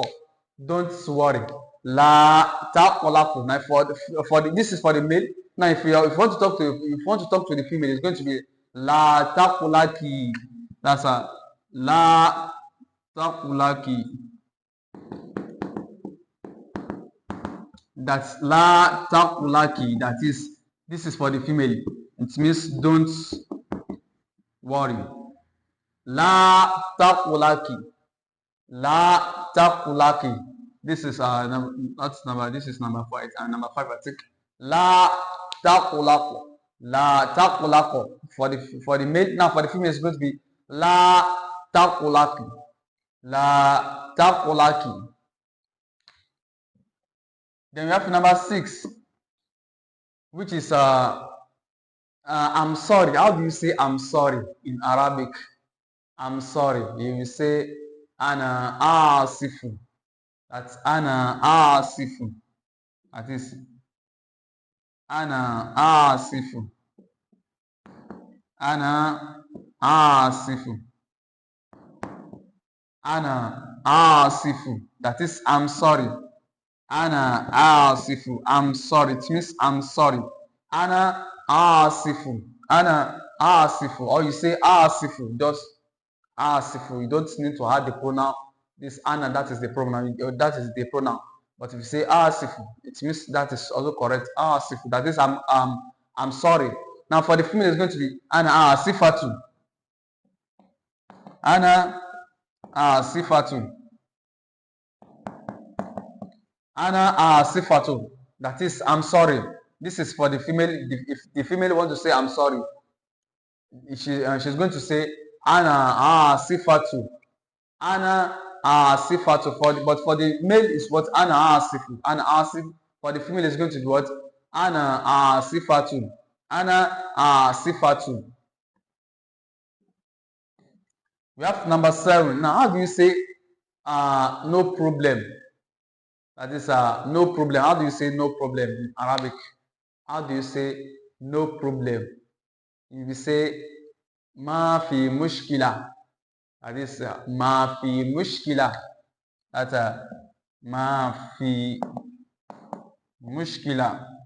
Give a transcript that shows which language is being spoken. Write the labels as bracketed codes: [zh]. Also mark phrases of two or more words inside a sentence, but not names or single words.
[en] Don't worry. [ar] لا تقلق. [en] Now this is for the male. Now if you want to talk to the female, it's going to be [ar] لا تقلقي. [en] That's a [ar] لا تقلقي. That's لا تقلقي. [en] That is, this is for the female. It means don't worry. [ar] لا تقلقي. لا تقلقي. [en] This is that's number. This is number 5 and number 5. I think [ar] لا تقلق. لا تقلق [en] for the male. Now for the female, it's going to be [ar] لا تقلقي. لا تقلقي. [en] Then we have number 6, which is I'm sorry. How do you say I'm sorry in Arabic? I'm sorry. You will say [ar] أنا آسف. That's أنا آسف. [en] That is [ar] أنا آسف. أنا آسف. أنا آسف. [en] That is I'm sorry. [ar] أنا آسف. [en] I'm sorry. It means I'm sorry. [ar] أنا آسف. أنا آسف. [en] Or you say asifu. Just asifu. You don't need to add the pronoun. This ana, that is the pronoun. That is the pronoun. But if you say asifu, it means that is also correct. Asifu. That is I'm sorry. Now for the female, it's going to be [ar] أنا آسفة. أنا آسفة. أنا آسفة. [en] That is I'm sorry. This is for the female. If the female wants to say I'm sorry, she's going to say [ar] أنا آسفة. أنا آسفة. [en] But for the male is what? [ar] أنا آسف. أنا آسف. [en] For the female is going to be what? [ar] أنا آسفة. أنا آسفة. [en] We have number 7. Now how do you say no problem? That is no problem. How do you say no problem in Arabic? How do you say no problem? You will say [ar] ما في مشكلة. [en] That is [ar] ما في مشكلة. That's ma fi mushkila.